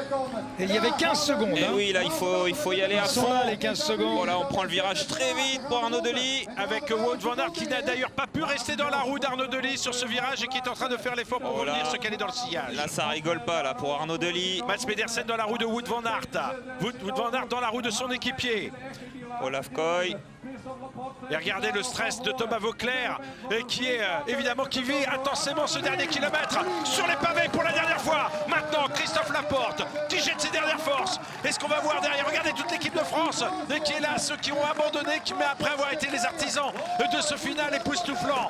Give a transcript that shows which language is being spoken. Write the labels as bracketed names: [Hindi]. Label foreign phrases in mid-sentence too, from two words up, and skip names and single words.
[French] Et il y avait 15 secondes. Et oui, là, il faut y aller à fond. Là, les 15 secondes. Voilà, on prend le virage très vite pour Arnaud Delis. Avec Wout van Aert qui n'a d'ailleurs pas pu rester dans la roue d'Arnaud Delis sur ce virage et qui est en train de faire l'effort pour revenir se caler dans le sillage. Là, ça rigole pas là pour Arnaud Delis. Mats Pedersen dans la roue de Wout van Aert. Wout van Aert dans la roue de son équipier. Olaf Koy. Et regardez le stress de Thomas Vauclair qui est évidemment qui vit intensément ce dernier kilomètre sur les pavés pour la dernière fois. Maintenant Christophe Laporte qui jette ses dernières forces. Est-ce qu'on va voir derrière? Regardez toute l'équipe de France qui est là, ceux qui ont abandonné, mais après avoir été les artisans de ce final époustouflant.